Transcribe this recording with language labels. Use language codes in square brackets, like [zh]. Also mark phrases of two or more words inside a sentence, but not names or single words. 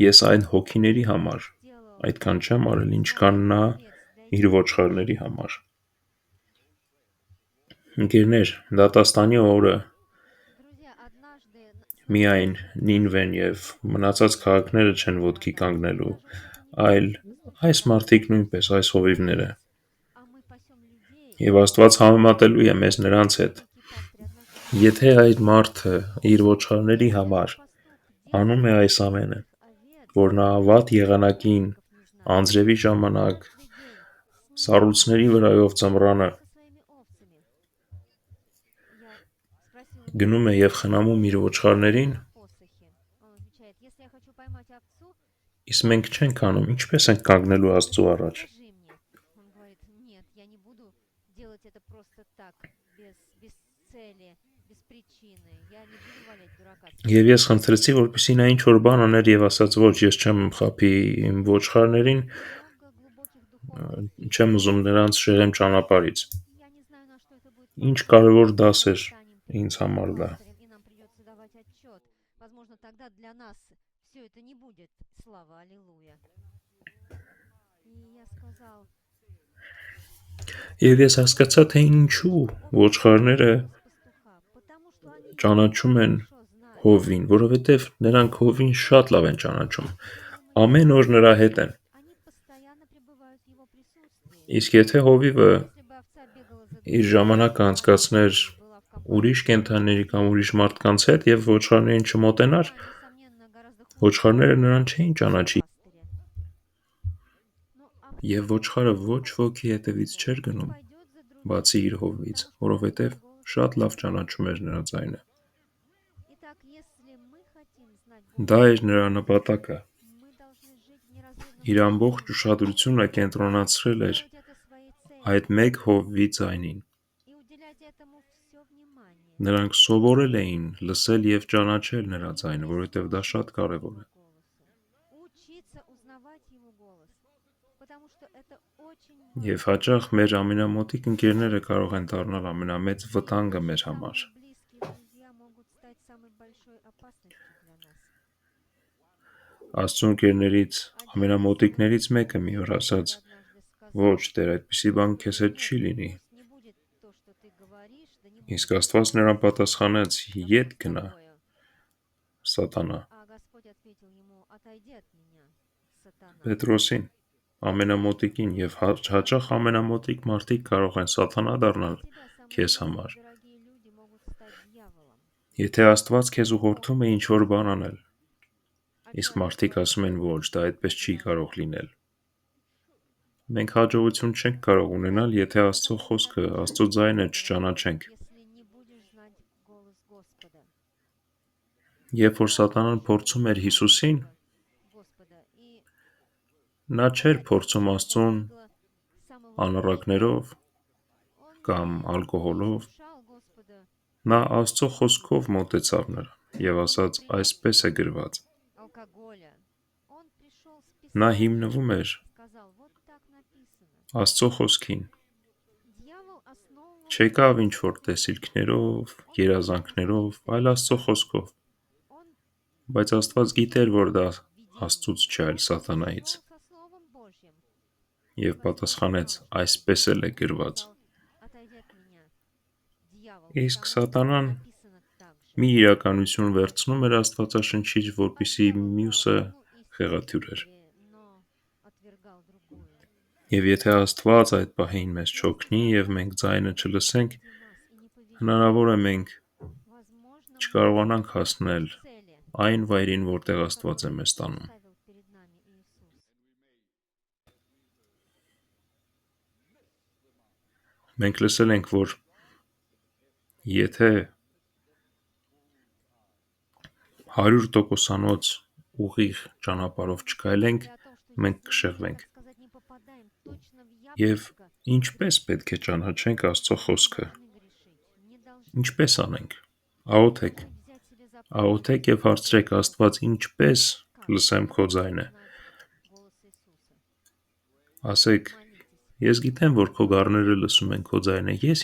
[hy] Ես այն հոգիների համար [ru] сделал [hy] այդքան չեմ արել, ինչքան նա իր ոչխարների համար։ Ընկերներ, դատաստանի օրը [ru] Друзья, однажды [hy] միայն Նինվեն եւ մնացած քաղաքները չեն ոտքի կանգնելու, այլ այս մարդիկ նույնպես, այս հովիվները։ [ru] а мы пасем людей, [hy] Եվ Աստված համեմատելու է մեզ նրանց հետ։ [ru] некий пастырь однажды [hy] Եթե այդ մարդը իր ոչխարների համար [ru] пастух [hy] անում է [ru] делает [hy] այս ամենը, [ru] овец, [hy] որ նա վատ եղանակին, [ru] не знаю, [hy] անձրևի ժամանակ, [ru] каждый день с [hy] սառույցների վրայով ծմրանը [ru] со своими овцами. Я спросила [hy] գնում է եւ խնամում իր ոչխարներին, [ru] посохи. Он отвечает: если я хочу поймать овцу, [hy] իսկ մենք չենք անում, ինչպես ենք կանգնելու Աստծո առաջ։ [ru] скажи мне. Он говорит: нет, я не буду делать это просто так, без цели, без причины. Я не буду валять дурака. [hy] Եվ ես խնդրեցի, որպեսզի նա ինչ որ բան աներ եւ ասաց, ոչ, ես չեմ խափի իմ ոչխարներին, [ru] Много глубоких духовных [hy] չեմ ուզում նրանց շեղեմ ճանապարհից։ [ru] Я не знаю, на что это будет [hy] Ինչ [ru] похоже. [hy] կարևոր դաս էր [ru] Станем [hy] ինձ համար դա։ [ru] пастырем, и нам придется давать отчет. Возможно, тогда для нас все это не будет. Слава, аллилуйя. И я сказал: [hy] Եվ ես հասկացա, թե ինչու ոչխարները [ru] пастуха, потому что они [hy] ճանաչում են [ru] хорошо знают. [hy] հովին, որովհետև նրանք հովին շատ լավ են ճանաչում։ Ամեն օր նրա հետ են։ [ru] Они постоянно пребывают в его присутствии. [hy] Իսկ եթե հովիվը [ru] Если бы овца бегала за [hy] իր ժամանակը անցկացներ [ru] была в компании [hy] ուրիշ կենդանիների կամ ուրիշ մարդկանց հետ եւ ոչխարներին չմոտենար, [ru] несомненно, гораздо хуже [hy] ոչխարները նրան չէին ճանաչի։ [ru] пастыря. Но овца [hy] Եվ ոչխարը ոչ ոքի հետևից չէր գնում, [ru] пойдет за другим, [hy] բացի իր հովից, որովհետև շատ լավ ճանաչում էր նրա ձայնը։ [ru] Итак, Итак, если мы хотим знать голос [hy] Դա էր նրա [ru] Господа, [hy] նպատակը։ [ru] мы должны жить в неразрывном [hy] Իր ամբողջ [ru] слушании [hy] ուշադրությունը [ru] и [hy] կենտրոնացրել էր [ru] делать это своей целью [hy] այդ մեկ հովվի ձայնին։ [ru] и уделять этому все внимание. [hy] Նրանք սովորել էին լսել եւ ճանաչել նրա [ru] И [hy] ձայնը, որովհետեւ դա շատ [ru] прислушиваться к [hy] կարեւոր [ru] его [hy] է։ [ru] голосу. Учиться узнавать его голос. Потому что это очень [hy] Եվ [ru] важно. [hy] հաճախ մեր ամենամոտիկ ընկերները կարող են դառնալ ամենամեծ վտանգը մեր համար։ [ru] Самые близкие друзья могут стать самой большой опасностью для нас. [hy] Աստծո ընկերներից [ru] Один [hy] ամենամոտիկներից [ru] из [hy] մեկը մի օր [ru] моих [hy] ասաց. [ru] друзей однажды [hy] Ոչ, [ru] сказал: [hy] Տեր, այդպիսի բան [ru] «Господи, [hy] քեզ հետ [ru] нет, [hy] չի լինի։ [ru] пусть не будет то, что ты говоришь, да не будет [hy] Իսկ [ru] этого, [hy] Աստված նրան պատասխանեց. [ru] да [hy] Ետ [ru] будет [hy] գնա, [ru] такое». [hy] Սատանա։ [ru] А Господь ответил ему: «Отойди от меня, сатана». [hy] Պետրոսին, ամենամոտիկին եւ հաճախ ամենամոտիկ մարդիկ կարող են սատանա [ru] Для [hy] դառնալ [ru] тебя самые [hy] քեզ [ru] близкие [hy] համար։ [ru] дорогие люди могут стать дьяволом. [hy] Եթե Աստված քեզ ուղղորդում է ինչ-որ բան անել, [ru] А [hy] իսկ [ru] человек [hy] մարդիկ [ru] говорит: [hy] ասում են ոչ, դա այդպես չի [ru] «Это [hy] կարող [ru] невозможно». [hy] լինել։ Մենք հաջողություն չենք կարող ունենալ, եթե Աստծո [ru] Никогда не [hy] խոսքը, [ru] добьешься [hy] Աստծո [ru] успеха [hy] ձայնը [ru] в твоей [hy] չճանաչենք։ [ru] жизни, если не будешь знать голос Господа. [hy] Երբ որ [ru] Иоанн [hy] Սատանան [ru] тоже [hy] փորձում էր [ru] узнал [hy] Հիսուսին, [ru] голос Господа, и [hy] նա չէր [ru] эта [hy] փորձում [ru] истина [hy] Աստծուն [ru] достигла самого верхнего. [hy] անառակներով [ru] Он [hy] կամ [ru] не [hy] ալկոհոլով, [ru] искушал Господа, [hy] նա Աստծո խոսքով մոտեցավ նրան եւ [ru] он [hy] ասաց. [ru] не принес [hy] Այսպես է գրված։ [ru] алкоголя. Он пришел с [hy] Նա [ru] Писанием, [hy] հիմնվում էր [ru] сказал: «Вот так написано». [hy] Աստծո խոսքին, [ru] Дьявол основывался [hy] չեկավ [ru] на [hy] ինչ որ [ru] Писании. [hy] տեսիլքներով, [ru] Он не [hy] երազանքներով, [ru] вдохновился [hy] այլ Աստծո [ru] Писанием. [hy] խոսքով։ [ru] Он [hy] Բայց Աստված [ru] не [hy] գիտեր, որ դա [ru] следовал [hy] Աստծուց [ru] видению. [hy] չէ, այլ [ru] Он [hy] սատանայից, [ru] шел со Словом Божьим. [hy] եւ [ru] Господь [hy] պատասխանեց. [ru] знал, что [hy] Այսպես [ru] написано. [hy] էլ է [ru] Он [hy] գրված։ [ru] сказал: «Отойди от меня, дьявол, [hy] Իսկ [ru] потому что [hy] Սատանան [ru] написано так же». [hy] մի իրականություն վերցնում էր Աստվածաշնչից, որպիսի [ru] Подделывал [hy] մյուսը [ru] одну истину [hy] խեղաթյուրեր։ [ru] себе, но отвергал другую. [hy] Եվ եթե Աստված այդ պահին մեզ չօգնի եւ մենք ձայնը չլսենք, [ru] Впереди нас и не поведет, [hy] հնարավոր է մենք [ru] возможно, мы [hy] չկարողանանք [ru] достигнем [hy] հասնել [ru] той цели, [hy] այն վայրին, որտեղ Աստված է [ru] которую [hy] մեզ տանում։ [ru] поставил перед нами Иисус. [hy] Մենք լսել ենք, որ եթե 100%-անոց ուղիղ ճանապարհով չկայլենք, [ru] Говорили о том, что [hy] մենք [ru] если мы, [hy] կշեղվենք։ [ru] так сказать, не попадаем точно в [hy] Եվ [ru] яблочко, [hy] ինչպես պետք է ճանաչենք Աստծո [ru] мы не [hy] խոսքը։ [ru] должны грешить, не должны. [hy] Ինչպես անենք։ Աղոթեք, [ru] Должны взять себе за [hy] աղոթեք [ru] правило [hy] եւ հարցրեք [ru] Господь, [hy] Աստված, ինչպես [ru] как [hy] լսեմ քո [ru] я [hy] ձայնը։ [ru] буду знать голос Иисуса? [hy] Ասեք, [ru] Молитесь. [hy] ես գիտեմ, որ քո գառները լսում են քո ձայնը, ես